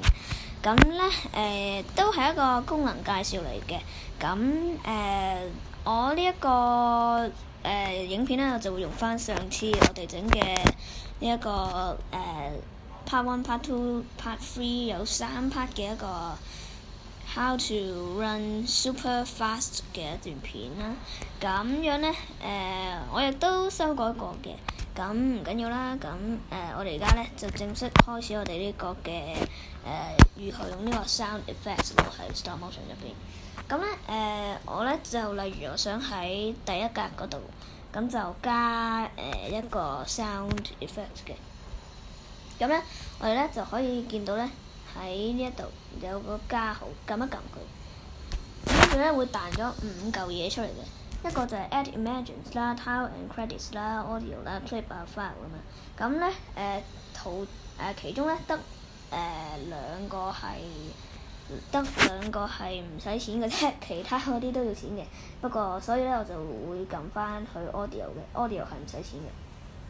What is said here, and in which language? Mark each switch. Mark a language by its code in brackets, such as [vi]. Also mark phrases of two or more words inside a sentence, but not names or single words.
[yue] 咁咧，都係一個功能介紹嚟嘅。咁我呢一個影片咧，我就會用翻上次我哋整嘅呢一個part 1、part 2、part 3有3 part 嘅一個 [en] How to run super fast [yue] 嘅一段片啦，咁樣咧，我亦都修改過嘅，咁唔緊要啦，咁我哋而家咧就正式開始我哋呢個嘅如何用呢個 [en] sound effects [yue] 落喺 [en] stop motion [yue] 入邊。咁咧，我咧就例如我想喺第一格嗰度，咁就加一個 [en] sound effect [yue] 嘅，咁咧我哋咧就可以見到咧。喺呢一度有個加號，撳一撳佢，跟住咧會彈咗5嚿嘢出嚟嘅，一個就係 [en] add images [yue] 啦、 [en] tile and credits [yue] 啦、audio 啦、clip 啊、file 咁樣。咁咧其中咧得兩個係唔使錢嘅啫，其他嗰啲都要錢嘅。不過所以咧我就會撳翻去 audio 嘅 ，audio 係唔使錢嘅。